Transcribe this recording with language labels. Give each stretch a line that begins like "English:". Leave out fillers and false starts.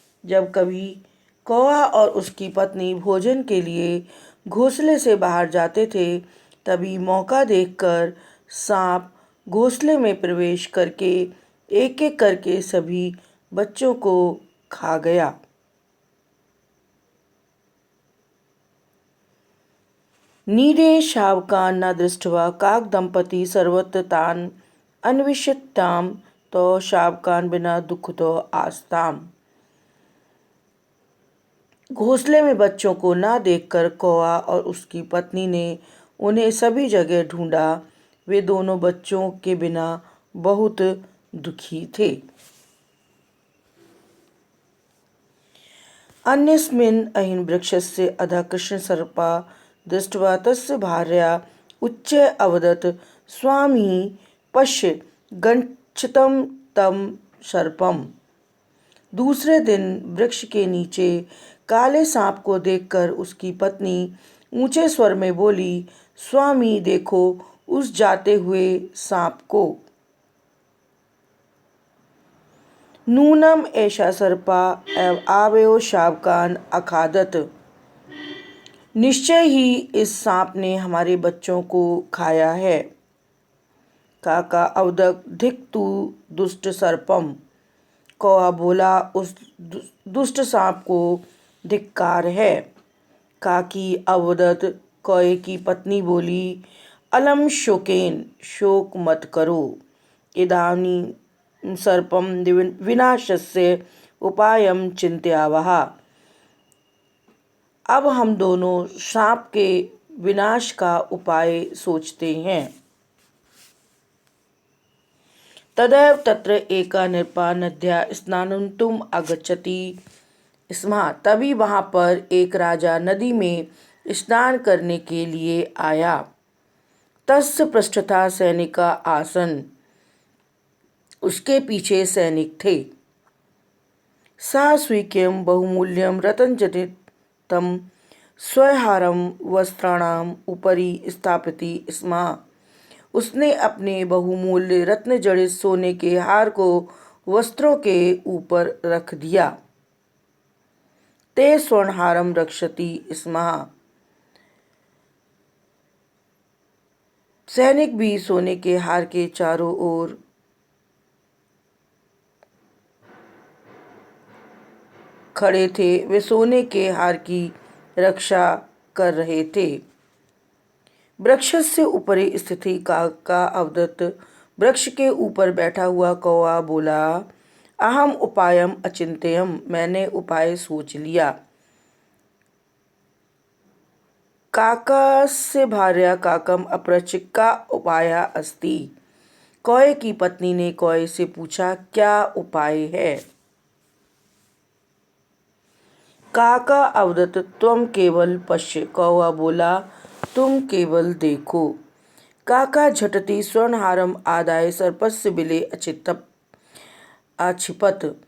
Hindi: जब कभी कौवा और उसकी पत्नी भोजन के लिए घोंसले से बाहर जाते थे, तभी मौका देखकर सांप घोंसले में प्रवेश करके एक एक करके सभी बच्चों को खा गया।
Sanskrit: नीडे शावकान् न दृष्ट्वा काकदंपती सर्वत्र तान् अन्विष्यताम् तो शावकान् बिना दुःखितो आस्ताम्।
Hindi: घोंसले में बच्चों को न देखकर कौवा और उसकी पत्नी ने उन्हें सभी जगह ढूंढा। वे दोनों बच्चों के बिना बहुत दुखी थे।
Sanskrit: अन्यस्मिन् अहिन् वृक्षस्य अधः कृष्णसर्पा दृष्ट्वा तस्य भार्या उच्चैः अवदत्, स्वामी पश्य गच्छतं तं सर्पम्।
Hindi: दूसरे दिन वृक्ष के नीचे काले सांप को देखकर उसकी पत्नी ऊंचे स्वर में बोली, स्वामी देखो उस जाते हुए सांप को।
Sanskrit: नूनम ऐसा सर्पा एव आवयो शावकान् अखादत।
Hindi: निश्चय ही इस सांप ने हमारे बच्चों को खाया है।
Sanskrit: काका अवदत्, धिक् तु दुष्ट सर्पम।
Hindi: कौवा बोला, उस दुष्ट सांप को धिक्कार है।
Sanskrit: काकी अवदत्,
Hindi: कौवे की पत्नी बोली,
Sanskrit: अलम शोकेन,
Hindi: शोक मत करो।
Sanskrit: इदानीं सर्पम विनाशस्य उपायं चिंतयावः।
Hindi: अब हम दोनों सांप के विनाश का उपाय सोचते हैं।
Sanskrit: तदैव तत्र एका नृपा नद्या स्नातुम् आगच्छति स्म।
Hindi: तभी वहां पर एक राजा नदी में स्नान करने के लिए आया।
Sanskrit: तस्य पृष्ठतः सैनिका आसन्।
Hindi: उसके पीछे सैनिक थे।
Sanskrit: सः स्वीयं बहुमूल्यं रत्नजनितं स्वहारं वस्त्राणाम् उपरि स्थापयति स्म।
Hindi: उसने अपने बहुमूल्य रत्न जड़ित सोने के हार को वस्त्रों के ऊपर रख दिया।
Sanskrit: ते स्वर्णहारं रक्षति स्म।
Hindi: सैनिक भी सोने के हार के चारों ओर खड़े थे। वे सोने के हार की रक्षा कर रहे थे।
Sanskrit: वृक्षस्य उपरि स्थिति काका अवदत्।
Hindi: वृक्ष के ऊपर बैठा हुआ कौवा बोला,
Sanskrit: अहम उपायम अचिंत्यम,
Hindi: मैंने उपाय सोच लिया।
Sanskrit: काकस्य भार्या काकम अपृच्छ, का उपायः अस्ति।
Hindi: कौवे की पत्नी ने कौवे से पूछा, क्या उपाय है।
Sanskrit: काका अवदत्, त्वं केवल पश्य।
Hindi: कौवा बोला, तुम केवल देखो।
Sanskrit: काका झटति स्वर्णहारम आदाय सर्पस्य बिले आक्षिपत।